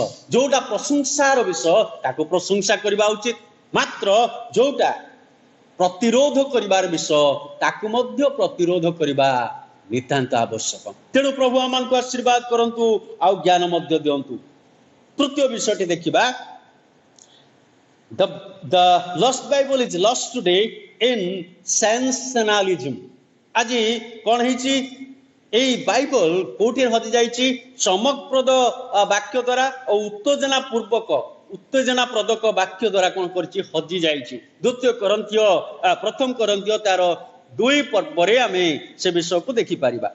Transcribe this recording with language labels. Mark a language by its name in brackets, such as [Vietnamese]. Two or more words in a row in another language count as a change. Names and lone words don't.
[Odia] ଯୋଉଟା ପ୍ରଶଂସାର ବିଷୟ ତାକୁ ପ୍ରଶଂସା କରିବା ଉଚିତ, ମାତ୍ର ଯୋଉଟା ପ୍ରତିରୋଧ କରିବାର ବିଷୟ ତାକୁ ମଧ୍ୟ ପ୍ରତିରୋଧ କରିବା ନିତାନ୍ତ ଆବଶ୍ୟକ। ତେଣୁ ପ୍ରଭୁ ଆମମାନଙ୍କୁ ଆଶୀର୍ବାଦ କରନ୍ତୁ, ଆଉ ଜ୍ଞାନ ମଧ୍ୟ ଦିଅନ୍ତୁ। ତୃତୀୟ ବିଷୟଟି ଦେଖିବା, [English] The lost Bible is lost today in sensationalism. [Odia] ଆଜି କ'ଣ ହେଇଛି, ଏଇ ବାଇବଲ କୋଉଠି ହଜି ଯାଇଛି? ଚମକପ୍ରଦ ବାକ୍ୟ ଦ୍ୱାରା ଓ ଉତ୍ତେଜନାପ୍ରଦକ ବାକ୍ୟ ଦ୍ୱାରା କ'ଣ କରିଛି, ହଜି ଯାଇଛି। ପ୍ରଥମ କରନ୍ତୀୟ ତାର 2 ପର୍ବରେ ଆମେ ସେ ବିଷୟକୁ ଦେଖିପାରିବା।